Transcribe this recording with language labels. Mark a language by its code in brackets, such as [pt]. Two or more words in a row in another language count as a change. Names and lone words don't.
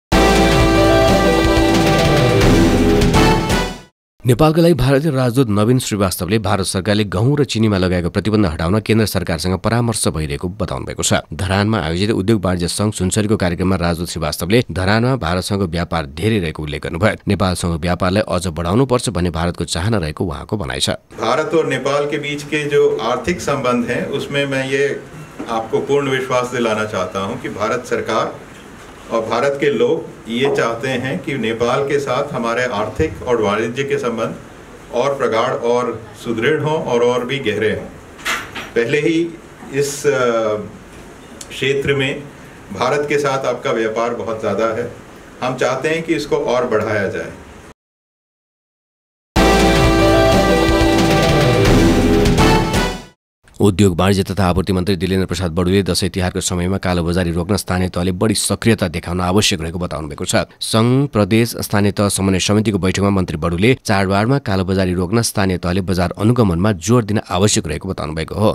[ne] नेपालका लागि भारतीय राजदूत नवीन श्रीवास्तवले भारत सरकारले गहुँ र चिनीमा लगाएको प्रतिबन्ध हटाउन केन्द्र सरकारसँग परामर्श भइरहेको बताउनु भएको छ। धरानमा आयोजित उद्योग वाणिज्य सङ्घ सुनसरीको कार्यक्रममा राजदूत श्रीवास्तवले धरानमा भारतसँग व्यापार धेरै रहेको उल्लेख गर्नुभयो। नेपालसँग व्यापारलाई अझ बढाउनुपर्छ भन्ने भारतको चाहना रहेको उहाँको भनाइ छ। [hi] भारत और नेपाल के बीच के जो आर्थिक संबंध हैं उसमें मैं ये आपको पूर्ण विश्वास दिलाना चाहता हूँ कि भारत सरकार और भारत के लोग ये चाहते हैं कि नेपाल के साथ हमारे आर्थिक और वाणिज्य के संबंध और प्रगाढ़ और सुदृढ़ हों और भी गहरे हों। पहले ही इस क्षेत्र में भारत के साथ आपका व्यापार बहुत ज़्यादा है। हम चाहते हैं कि इसको और बढ़ाया जाए। [ne] उद्योग वाणिज्य तथा आपूर्ति मन्त्री दिलेन्द्र प्रसाद बडुले दशैं तिहारको समयमा कालोबजारी रोक्न स्थानीय तहले बढी सक्रियता देखाउन आवश्यक रहेको बताउनु भएको छ। संघ प्रदेश स्थानीय तह समन्वय समितिको बैठकमा मन्त्री बडुले चाडबाडमा कालोबजारी रोक्न स्थानीय तहले बजार अनुगमनमा जोड दिन आवश्यक रहेको बताउनु भएको हो।